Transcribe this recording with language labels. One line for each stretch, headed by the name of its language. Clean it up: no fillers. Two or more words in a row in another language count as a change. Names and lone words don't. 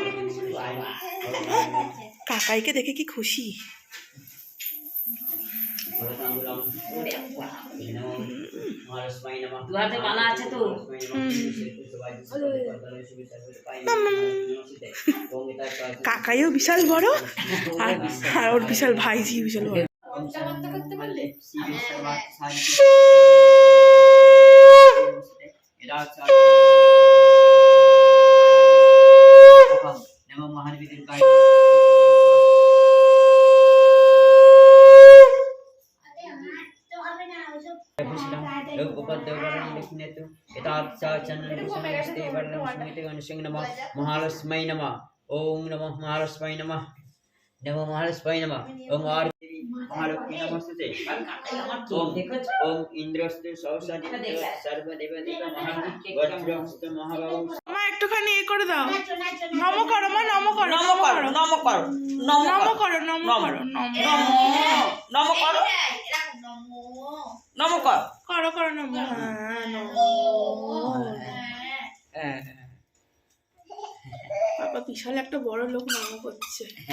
Bangla: কাকাইকে দেখে কি খুশি।
Sanskrit: ভরতাঙ্গুলম নমো মহালক্ষ্মী নমঃ
Bangla: দুহাতে মালা আছে তো কাকাইও বিশাল বড় আর আর ওর বিশাল ভাইজি বিশাল বড়।
Sanskrit: नमो महाविद्याय महालक्ष्मी नमः ओम नमः महालक्ष्मी नमः नमो महालक्ष्मी नमः ओम महालक्ष्मी नमस्ते ओम इंद्रस्ते सहस्रदित्य सर्वदेवदेव वज्रहस्त महाबाहु
Bangla: মা একটুখানি এ করে দাও, নম করো মা, নম করো, নম করো নম করো নম নম করো করো, নম করো, নম নম করো নম করো করো করো, নম। হ্যাঁ, নম। বাবা বিশাল একটা বড় লোক নম করছে।